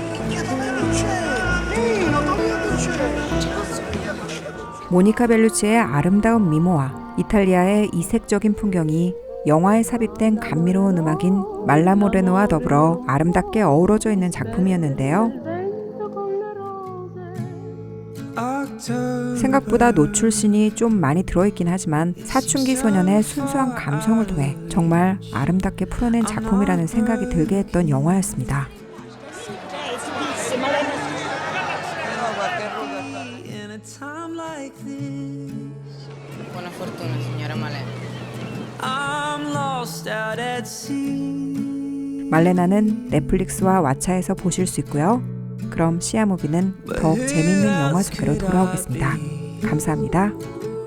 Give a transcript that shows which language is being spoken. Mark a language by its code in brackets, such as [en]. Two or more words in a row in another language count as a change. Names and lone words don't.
[ko] 모니카 벨루치의 아름다운 미모와 이탈리아의 이색적인 풍경이 영화에 삽입된 감미로운 음악인 말라모레노와 더불어 아름답게 어우러져 있는 작품이었는데요. 생각보다 노출씬이 좀 많이 들어있긴 하지만 사춘기 소년의 순수한 감성을 통해 정말 아름답게 풀어낸 작품이라는 생각이 들게 했던 영화였습니다. [it] Buona fortuna, signora Malena. [ko] 말레나는 넷플릭스와 왓챠에서 보실 수 있고요. 그럼 시아무비는 더욱 재밌는 영화 소개로 돌아오겠습니다. 감사합니다.